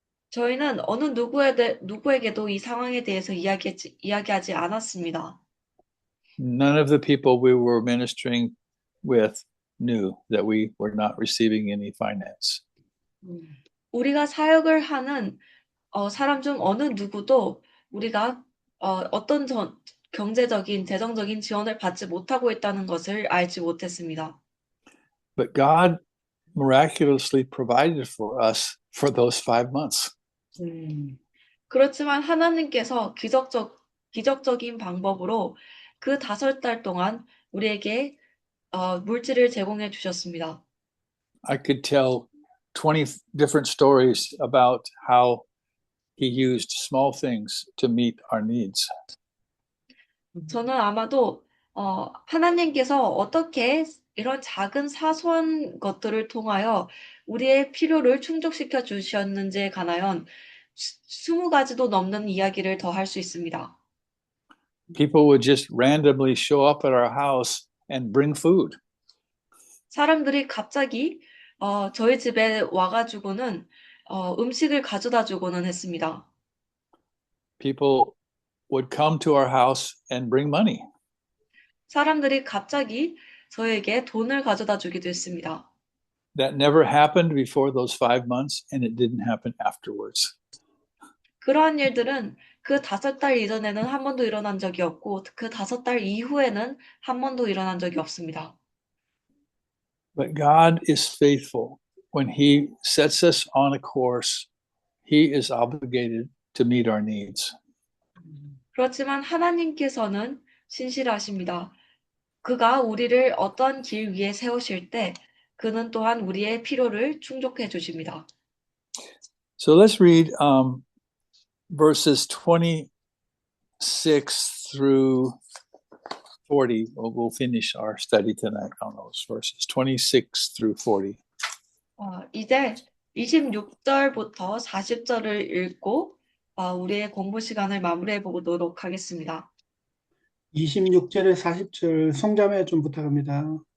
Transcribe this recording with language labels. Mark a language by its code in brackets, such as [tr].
[ko] 저희는 어느 누구에게도 이 상황에 대해서 이야기하지 않았습니다. [en] None of the people we were ministering with knew that we were not receiving any finance. [ko] 우리가 사역을 하는 사람 중 어느 누구도 우리가 어떤 경제적인, 재정적인 지원을 받지 못하고 있다는 것을 알지 못했습니다. [en] But God miraculously provided for us for those 5 months. [ko] 그렇지만 하나님께서 기적적인 방법으로 그 5달 동안 우리에게 물질을 제공해 주셨습니다. [en] I could tell 20 different stories about how he used small things to meet our needs. [ko] 저는 아마도 하나님께서 어떻게 이런 작은 사소한 것들을 통하여 우리의 필요를 충족시켜 주셨는지에 관하여 20가지도 넘는 이야기를 더 할 수 있습니다. [en] People would just randomly show up at our house and bring food. [ko] 사람들이 갑자기 저희 집에 와가지고는 음식을 가져다 주고는 했습니다. [en] People would come to our house and bring money. [ko] 사람들이 갑자기 저에게 돈을 가져다 주기도 했습니다. [en] That never happened before those 5 months, and it didn't happen afterwards. [ko] 그러한 일들은 그 5달 이전에는 한 번도 일어난 적이 없고 그 5달 이후에는 한 번도 일어난 적이 없습니다. [en] But God is faithful. When he sets us on a course, he is obligated to meet our needs. [ko] 그렇지만 하나님께서는 신실하십니다. 그가 우리를 어떠한 길 위에 세우실 때 그는 또한 우리의 필요를 충족해 주십니다. [en] So let's read verses 26 through 40. We'll finish our study tonight on those verses, 26 through 40. [ko] 이제 26절부터 40절을 읽고 우리의 공부 시간을 마무리해 보도록 하겠습니다. 26절에 40절 송자매 좀 부탁합니다.